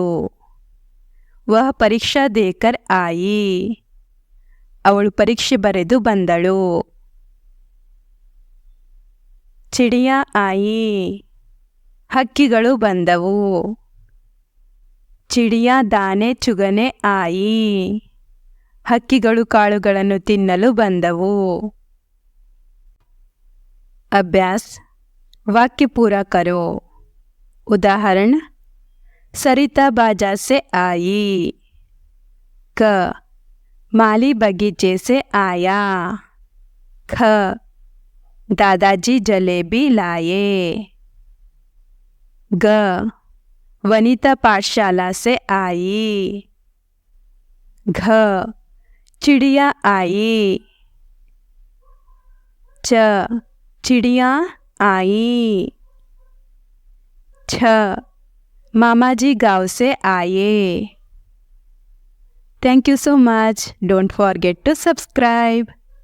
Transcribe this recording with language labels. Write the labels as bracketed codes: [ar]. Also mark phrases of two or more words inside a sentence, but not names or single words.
[hi] वह परीक्षा देकर आई, [kn] ಅವಳು ಪರೀಕ್ಷೆ ಬರೆದು ಬಂದಳು. [hi] चिड़िया आई, [kn] ಹಕ್ಕಿಗಳು ಬಂದವು. [hi] चिड़िया दाने चुगने आई, [kn] ಹಕ್ಕಿಗಳು ಕಾಳುಗಳನ್ನು ತಿನ್ನಲು ಬಂದವು. [hi] अभ्यास वाक्य पूरा करो. उदाहरण सरिता बाजार से आई. क माली बगीचे से आया. ख दादाजी जलेबी लाए. ग वनिता पाठशाला से आई. घ चिड़िया आई. च चिड़िया आई. छ मामा जी गांव से आए. [en] Thank you so much. Don't forget to subscribe.